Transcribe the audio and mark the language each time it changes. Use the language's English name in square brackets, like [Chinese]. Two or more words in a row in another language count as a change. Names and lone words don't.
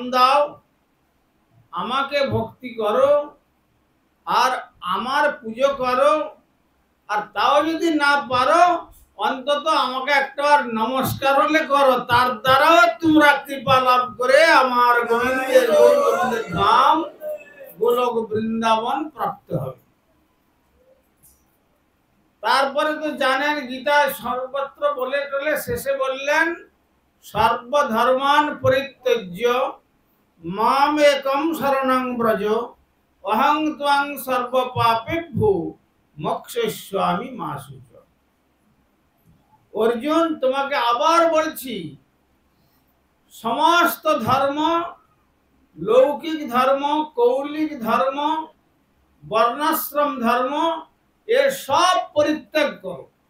[Bangla] দাও, আমাকে ভক্তি করো আর আমার পুজো করো, আর তাও যদি না পারো অন্তত আমাকে একটাবার নমস্কার হলে করো, তার দ্বারাও তোমরা কৃপা লাভ করে আমার গোবিন্দের গোবিন্দের ধাম গোলক বৃন্দাবন প্রাপ্ত হবে। তারপরে তো জানেন গীতায় সর্বত্র বলে টলে শেষে বললেন [Sanskrit] সর্বধর্মান পরিত্যজ্য মাম একম শরণং ব্রজ অহং ত্বং সর্বপাপেভ্যো মোক্ষয়িষ্যামি মা শুচ। [Bangla] অর্জুন, তোমাকে আবার বলছি, সমস্ত ধর্ম, লৌকিক ধর্ম, কৌলিক ধর্ম, বর্ণাশ্রম ধর্ম, এ সব পরিত্যাগ করো।